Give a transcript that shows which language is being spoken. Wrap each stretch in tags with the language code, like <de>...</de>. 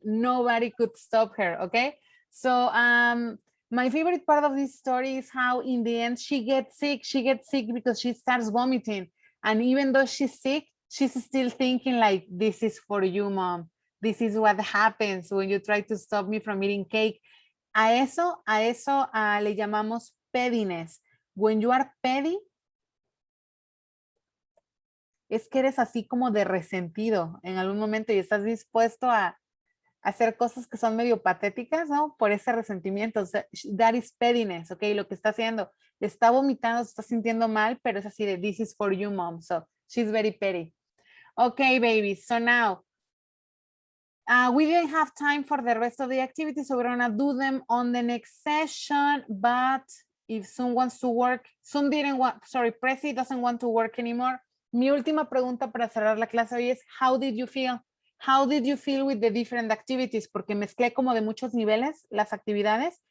<en>Nobody could stop her, okay? So my favorite part of this story is how in the end she gets sick. She gets sick because she starts vomiting. And even though she's sick, she's still thinking like, this is for you, Mom. This is what happens when you try to stop me from eating cake.</en> <es>A eso le llamamos pettiness.</es> <en>When you are petty,</en> <es>es que eres así como de resentido en algún momento y estás dispuesto a hacer cosas que son medio patéticas, ¿no? Por ese resentimiento. O sea,</es> <en>that is pettiness,</en> <es>¿ok? Lo que está haciendo, está vomitando, se está sintiendo mal, pero es así de,</es> <en>this is for you, Mom. So, she's very petty. Okay, babies. So now, we didn't have time for the rest of the activities, so we're gonna do them on the next session, but if Sun wants to work, Prezi doesn't want to work anymore.</en> <es>Mi última pregunta para cerrar la clase hoy es,</es> <en>how did you feel? How did you feel with the different activities?</en> <es>Porque mezclé como de muchos niveles las actividades.</es>